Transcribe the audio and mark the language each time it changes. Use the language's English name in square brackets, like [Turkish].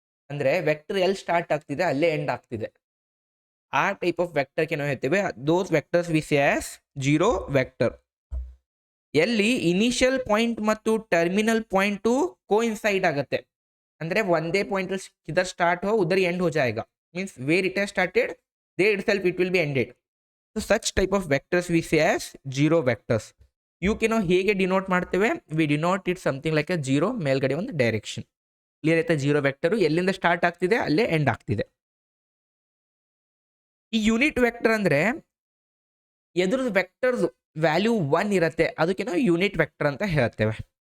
[Kannada] ಅಂದರೆ ವೆಕ್ಟರ್ ಎಲ್ಲಿ ಸ್ಟಾರ್ಟ್ ಆಗ್ತಿದೆ ಅಲ್ಲೇ ಎಂಡ್ ಆಗ್ತಿದೆ. ಆ ಟೈಪ್ ಆಫ್ ವೆಕ್ಟರ್ಗೆ ನಾವು ಹೇಳ್ತೇವೆ [English] Those vectors we say as zero vector. [Kannada] ಎಲ್ಲಿ ಇನಿಷಿಯಲ್ ಪಾಯಿಂಟ್ ಮತ್ತು ಟರ್ಮಿನಲ್ ಪಾಯಿಂಟು ಕೋಇನ್ಸೈಡ್ ಆಗುತ್ತೆ, ಅಂದರೆ ಒಂದೇ ಪಾಯಿಂಟ್ [Hindi] ಇಧರ್ ಸ್ಟಾರ್ಟ್ हो उधर एंड हो जाएगा, [English] Means where it has started there itself it will be ended. So such type of vectors we say as zero vectors. [Kannada] ಇವಕ್ಕೆ ನಾವು ಹೇಗೆ ಡಿನೋಟ್ ಮಾಡ್ತೇವೆ, [English] we denote it something like a zero, [Kannada] ಮೇಲ್ಗಡೆ ಒಂದು ಡೈರೆಕ್ಷನ್. ಕ್ಲಿಯರ್ ಆಯ್ತಾ? Zero vector ಎಲ್ಲಿಂದ start ಆಗ್ತಿದೆ ಅಲ್ಲೇ ಎಂಡ್ ಆಗ್ತಿದೆ. ಈ ಯೂನಿಟ್ ವೆಕ್ಟರ್ ಅಂದರೆ ಎದುರು ವೆಕ್ಟರ್ಸ್ ವ್ಯಾಲ್ಯೂ 1 ಇರುತ್ತೆ, ಅದಕ್ಕೆ ನಾವು ಯೂನಿಟ್ ವೆಕ್ಟರ್ ಅಂತ ಹೇಳ್ತೇವೆ.